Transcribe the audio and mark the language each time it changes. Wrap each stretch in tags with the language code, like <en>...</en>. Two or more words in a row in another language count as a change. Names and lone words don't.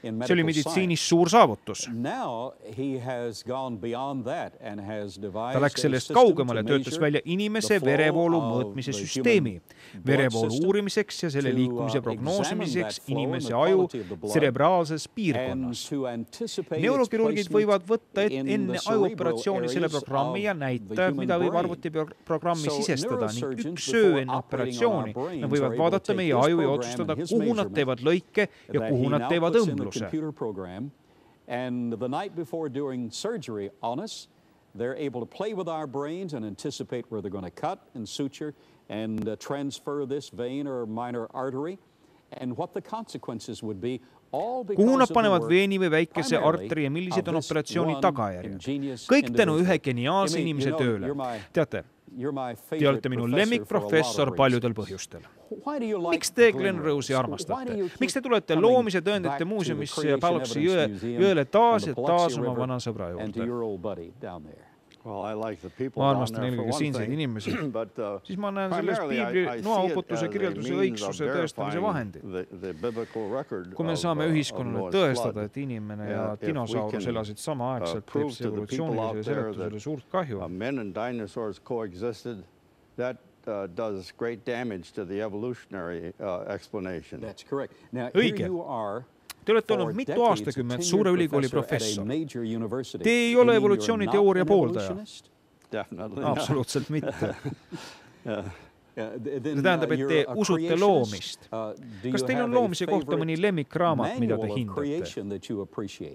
<et>See oli meditsiinis suur saavutus. Ta läks sellest kaugemale, töötas välja inimese verevoolu mõõtmise süsteemi, verevoolu uurimiseks ja selle liikumise prognoosimiseks inimese aju cerebraalses piirkonnas. Neurokirurgid võivad võtta enne ajuoperatsiooni selle programmi ja näitajad, mida võib arvutiprogrammi sisestada ning üks öö enne operatsiooni. Nad võivad vaadata meie aju ja otsustada, kuhu nad teevad lõike ja kuhu nad teevad õmbluse.</et> <en>And the night before doing surgery on us, they're able to play with our brains and anticipate where they're going to cut and suture and transfer this vein or minor artery and what the consequences would be.</en> <et>Kuhu nad panevad veeni või väikese arteri ja millised on operatsiooni tagajärjed. Kõik tänu ühe geniaalse inimese tööle. Teate, te olete minu lemmikprofessor paljudel põhjustel. Miks te Glen Rose'i armastate? Miks te tulete loomise tõendite muuseumisse ja Paluksi jõele taas ja taas oma vana sõbra juurde? Ma armastan eelkõige siinseid inimesi, siis ma näen selles piibli noauputuse kirjelduse õigsuse tõestamise vahendit. Kui me saame ühiskonnale tõestada, et inimene ja dinosaurus elasid samaaegselt, teeb see evolutsioonilisele seletusele suurt kahju.</et> <en>Does great damage to the evolutionary explanation. That's correct. Now,</en> <et>õige. Te olete olnud mitu aastakümmet suure ülikooli professor. Te ei ole evolutsiooniteooria pooldaja. Absoluutselt mitte. See tähendab, et te usute loomist. Kas teil on loomise kohta mõni lemmikraamat, mida te hindate?</et>